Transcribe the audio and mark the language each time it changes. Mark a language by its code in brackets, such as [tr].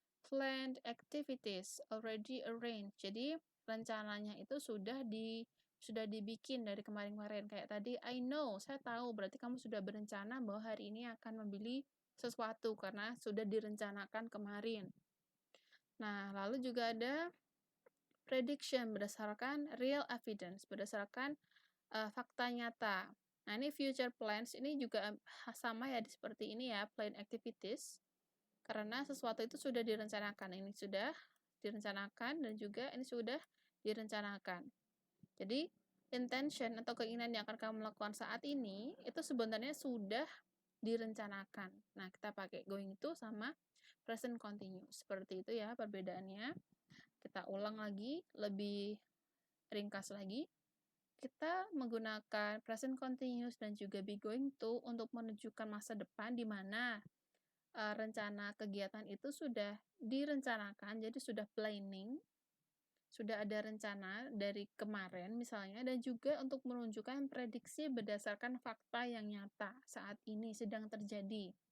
[en] Planned activities, already arranged. [id] Jadi, rencananya itu sudah dibikin dari kemarin-kemarin. Kayak tadi, [en] I know, [id] saya tahu, berarti kamu sudah berencana bahwa hari ini akan membeli sesuatu, karena sudah direncanakan kemarin. Nah, lalu juga ada prediction berdasarkan real evidence, berdasarkan fakta nyata. Nah, ini future plans ini juga sama ya seperti ini ya, plan activities. Karena sesuatu itu sudah direncanakan. Ini sudah direncanakan dan juga ini sudah direncanakan. Jadi, intention atau keinginan yang akan kamu lakukan saat ini itu sebenarnya sudah direncanakan. Nah, kita pakai going to sama present continuous. Seperti itu ya perbedaannya. Kita ulang lagi, lebih ringkas lagi. Kita menggunakan present continuous dan juga be going to untuk menunjukkan masa depan di mana rencana kegiatan itu sudah direncanakan, jadi sudah planning, sudah ada rencana dari kemarin misalnya, dan juga untuk menunjukkan prediksi berdasarkan fakta yang nyata saat ini sedang terjadi.